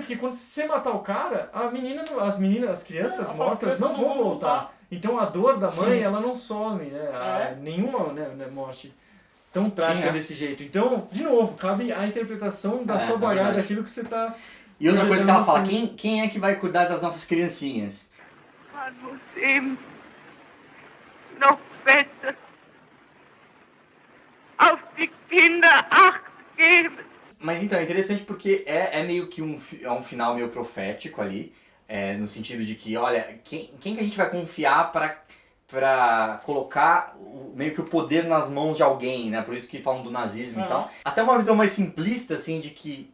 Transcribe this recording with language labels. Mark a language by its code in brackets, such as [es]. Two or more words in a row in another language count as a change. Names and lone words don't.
[pt] Porque quando você matar o cara, as crianças mortas não vão voltar. Então a dor da mãe, ela não some, né? Nenhuma morte tão trágica desse jeito. Então, de novo, cabe a interpretação da sua bagagem, daquilo que você tá... E outra coisa que ela fala, quem é que vai cuidar das nossas criancinhas? [de] Man muss ihm noch besser auf die Kinder Acht geben. [pt] Mas então, é interessante porque é meio que um final meio profético ali, no sentido de que, olha, quem que a gente vai confiar pra colocar meio que o poder nas mãos de alguém, né? Por isso que falam do nazismo e tal. Até uma visão mais simplista, assim, de que...